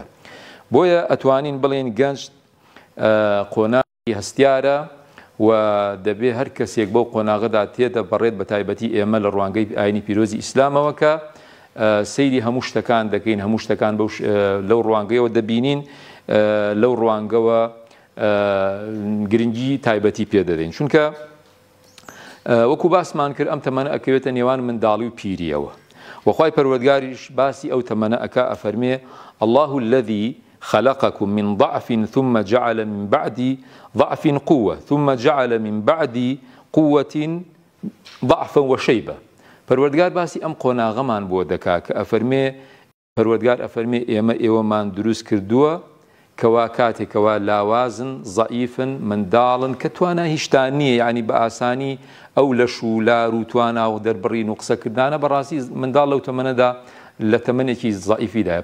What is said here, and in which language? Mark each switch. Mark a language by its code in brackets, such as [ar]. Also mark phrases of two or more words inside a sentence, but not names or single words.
[ckb] بۆیە ئەتوانین بڵێن گەنج قۆناغی هەستیارە و دەبێ هەر کەسێک بەو قۆناغەدا تێدەپەڕێت، بە تایبەتی ئێمە لە ڕوانگەی ئاینی پیرۆزی ئیسلامەوە کە سەیری هەموو شتەکان دەکەین، هەموو شتەکان لەو ڕوانگەیەوە دەبینین، لەو ڕوانگەوە گرنگی تایبەتی پێدەدەین. چونکە وەکو باسمان کرد ئەم تەمەنە ئەکەوێتە نێوان منداڵی و پیریەوە، وەخوای پەروەردگاریش باسی ئەو تەمەنە ئەکا، ئەفەرمێ [ar] الله الذي خلقكم من ضعف ثم جعل من بعد ضعف قوة ثم جعل من بعد قوة ضعفا وشيبة. [ckb] پەروەردگار باسی ئەم قۆناغەمان بۆ دەکا کە ئەفەرمێ، پەروەردگار ئەفەرمێ ئێوەمان دروست کردووە کەوا کاتێکەوە لاوازن، زەئیفن، منداڵن کە توانای هیچتان نییە، یعنی بە ئاسانی ئەو لەش و لار و توانا و دەربڕین و قسەکردانە بەڕاستی منداڵ لەو تەمەنەدا لە تەمەنێکی زەئیفیدایە.